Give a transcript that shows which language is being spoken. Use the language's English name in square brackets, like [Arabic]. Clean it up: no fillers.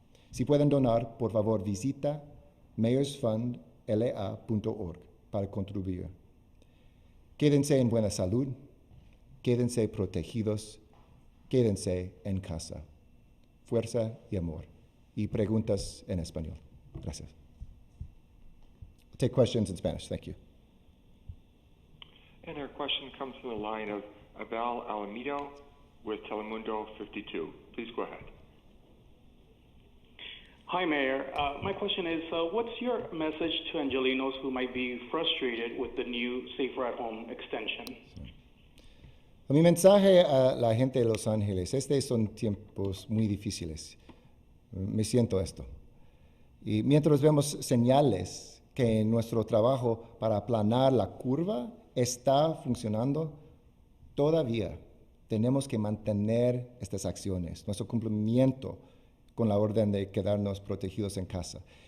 [Spanish] Si pueden donar, por favor, visita mayorsfundla.org para contribuir. Quédense en buena salud, quédense protegidos, quédense en casa. Fuerza y amor. Y preguntas en español. [English] Gracias. I'll take questions in Spanish. Thank you. And our question comes from the line of Abel Alamido with Telemundo 52. Please go ahead. Hi, Mayor. My question is, what's your message to Angelinos who might be frustrated with the new Safer at Home extension? [Spanish] Mi mensaje a la gente de Los Ángeles, estos son tiempos muy difíciles. Me siento esto. Y mientras vemos señales que nuestro trabajo para aplanar la curva está funcionando, todavía tenemos que mantener estas acciones, nuestro cumplimiento con la orden de quedarnos protegidos en casa.